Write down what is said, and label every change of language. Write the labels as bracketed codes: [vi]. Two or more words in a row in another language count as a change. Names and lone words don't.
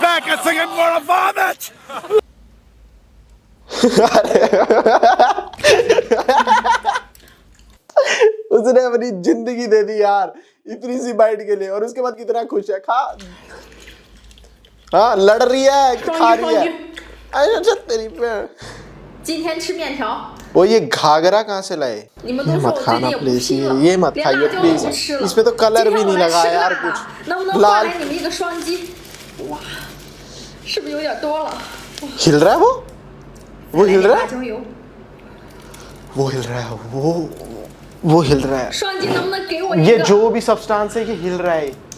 [hi] उसने अपनी जिंदगी दे दी यार इतनी सी बाइट के लिए, और उसके बाद कितना खुश है। खा, हाँ लड़ रही है, खा रही है। अच्छा तेरी पे [zh] 今天吃面条。 [hi] वो ये घाघरा कहाँ से लाए? [zh] 你们 [hi] ये [zh] 都说 [hi] मत [zh] 我最 [hi] खाना [zh] 近也不 [hi] प्लीज, [zh] 拼了， [hi] ये मत [zh] 连 [hi] खाइए [zh] 辣椒都 [hi] प्लीज। [zh] 不吃了。 [hi] इसमें तो कलर [zh] 今 [hi] भी [zh] 天我 [hi] नहीं [zh] 来 [hi] लगा [zh] 吃 [hi] यार [zh] 辣 [hi] कुछ [zh] 的，能不能换 [hi] लाल [zh] 来你们一个双击？哇，是不是有点多了？ [hi] हिल रहा है वो हिल रहा [zh] 辣 [hi] है, [zh] 椒油， [hi] वो हिल रहा है, वो हिल रहा है। [zh] 双击能不能给我一 [hi] ये [zh] 个？ [hi] जो भी सब्सटेंस है ये हिल रहा है।